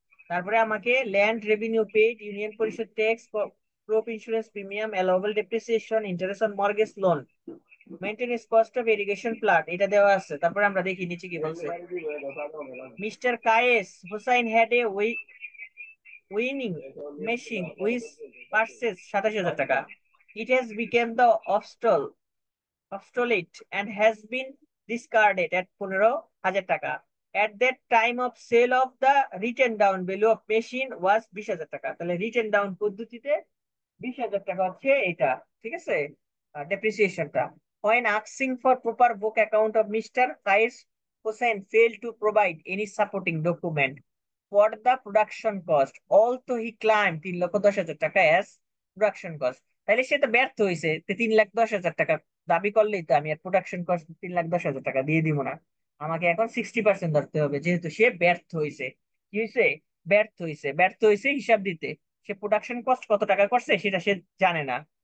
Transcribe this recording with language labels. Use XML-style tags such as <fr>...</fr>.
<bn>তারপরে আমাকে</bn> <en>land revenue paid, union Parishad tax, crop insurance premium, allowable depreciation, interest on mortgage loan, maintenance cost of irrigation plant,</en> <bn>এটা দেওয়া আছে। তারপরে আমরা দেখি নিচে কি বলছে।</bn> <en>Mister Kayes Hussain had a winning machine which purchases 27,000 taka. It has become the obsolete and has been discarded at 15,000 taka. At that time of sale of the written down value of machine was 20,000 taka.</en> <bn>তাহলে রিটেন ডাউন পদ্ধতিতে 20,000 টাকা হচ্ছে এটা, ঠিক আছে, ডেপ্রিসিয়েশনটা।</bn> <en>When asking for proper book account of Mr. Qais Hussain failed to provide any supporting document for the production cost, although he claimed 3,10,000 taka as production cost.</en> <bn>তাহলে সে তো ব্যর্থ হয়েছে, 3,10,000 টাকা দাবি করলেই তো আমি আর প্রোডাকশন কস্ট 3,10,000 টাকা দিয়ে দিব না। আমাকে এখন 60% ধরতে হবে, যেহেতু সে ব্যর্থ হয়েছে। কি হয়েছে? ব্যর্থ হয়েছে হিসাব দিতে। সে প্রোডাকশন কস্ট কত টাকা করছে সেটা সে জানে না।</bn>